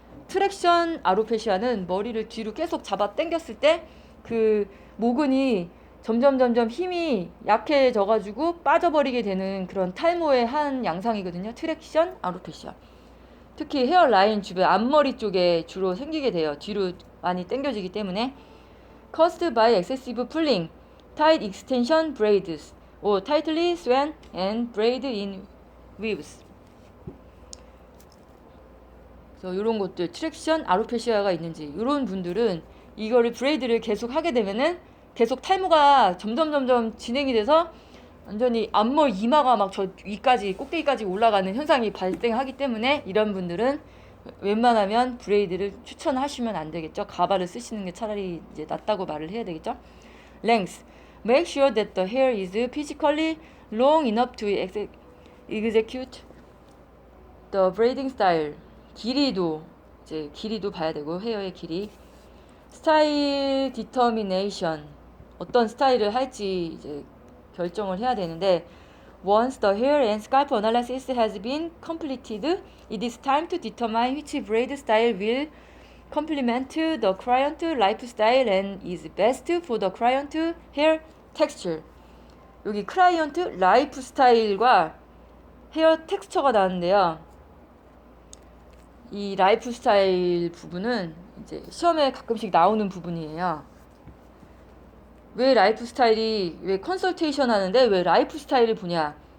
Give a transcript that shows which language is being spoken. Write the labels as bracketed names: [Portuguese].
[Korean] 트랙션 아로페시아는 머리를 뒤로 계속 잡아 당겼을 때 그 모근이 점점 힘이 약해져 가지고 빠져버리게 되는 그런 탈모의 한 양상이거든요. 트랙션 아로페시아. 특히 헤어라인 주변 앞머리 쪽에 주로 생기게 돼요. 뒤로 많이 당겨지기 때문에. [English] caused by excessive pulling, tight extension braids, or tightly swung and braid in weaves. [Korean] 그래서 이런 것들 트랙션 아로페시아가 있는지 이런 분들은 이거를 브레이드를 계속 하게 되면은 계속 탈모가 점점 진행이 돼서 완전히 앞머리 이마가 막 저 위까지 꼭대기까지 올라가는 현상이 발생하기 때문에 이런 분들은 웬만하면 브레이드를 추천하시면 안 되겠죠. 가발을 쓰시는 게 차라리 이제 낫다고 말을 해야 되겠죠. [English] Length. Make sure that the hair is physically long enough to execute the braiding style. [Korean] 길이도 봐야 되고 헤어의 길이. 스타일 디터미네이션. 어떤 스타일을 할지 이제 결정을 해야 되는데 [English] once the hair and scalp analysis has been completed, it is time to determine which braid style will complement the client lifestyle and is best for the client hair texture. [Korean] 여기 클라이언트 라이프 스타일과 헤어 텍스처가 나왔는데요. 이 라이프 스타일 부분은 이제 시험에 가끔씩 나오는 부분이에요. 왜 라이프 스타일이 왜 컨설테이션 하는데 왜 라이프 스타일을 보냐?